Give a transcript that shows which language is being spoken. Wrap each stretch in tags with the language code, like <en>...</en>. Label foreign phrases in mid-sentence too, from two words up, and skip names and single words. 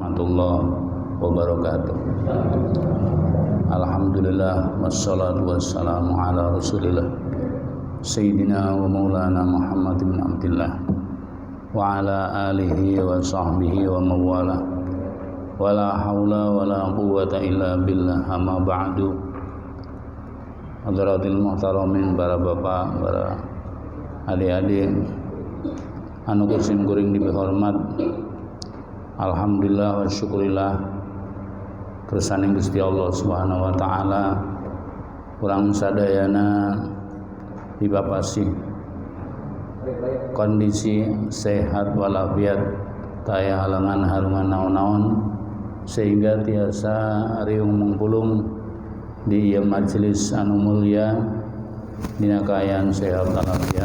<ar>ورحمة الله وبركاته. الحمد لله والصلاة والسلام على رسول الله سيدنا ومولانا محمد بن عبد الله وعلى آله وصحبه ومن والاه ولا حول ولا قوة إلا بالله. أما بعد. حضرة المحترمين,</ar> <su>para bapak, para adik-adik anu kusim kuring dibihormat,</su> <ar>الحمد لله والشكر لله</ar> <su>kersaning Gusti</su> <ar>الله سبحانه وتعالى</ar> <su>urang sadayana dipapasi kondisi sehat walafiat taya halangan harungan naon-naon sehingga tiasa riung mengpulung di ieu majelis anu mulia dina kaayaan sehat walafiat.</su>